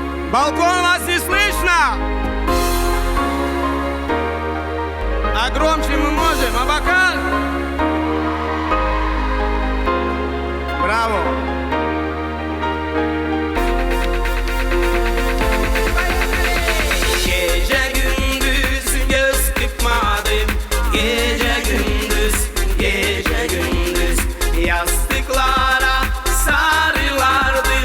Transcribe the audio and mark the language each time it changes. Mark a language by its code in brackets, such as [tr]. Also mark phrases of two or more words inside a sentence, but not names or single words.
[ru] Балкон, вас не слышно? А громче мы можем, а бокал? Браво! [tr] Gece gündüz göz kırpmadım. Gece gündüz, gece gündüz yastıklara sarılardım.